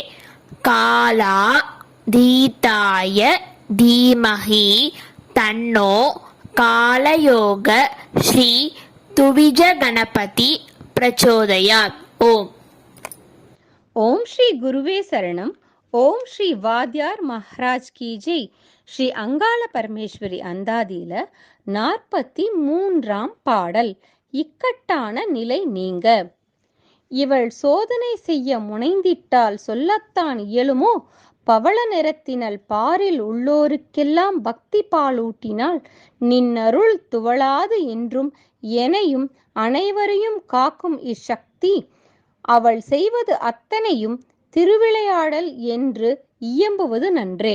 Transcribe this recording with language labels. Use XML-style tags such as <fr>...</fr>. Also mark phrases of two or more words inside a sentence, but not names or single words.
<sa>कालातीताय धीमहि तन्नो कालयोग श्री द्विज गणपति प्रचोदयात् ओम ओम श्री गुरुवे शरणम ओम श्री வாத்தியார்</sa> <hi>महाराज की जय.</hi> <ta>ஸ்ரீ அங்காள பரமேஸ்வரி அந்தாதியில 43ஆம் பாடல். இக்கட்டான நிலை நீங்க. இவள் சோதனை செய்ய முனைந்திட்டால் சொல்லத்தான் இயலுமோ? பவள நிறத்தினல் பாரில் உள்ளோருக்கெல்லாம் பக்தி பாலூட்டினால் நின்னருள் துவளாது என்றும் எனையும் அனைவரையும் காக்கும் இச்சக்தி அவள் செய்வது அத்தனையும் திருவிளையாடல் என்று இயம்புவது நன்றே.</ta>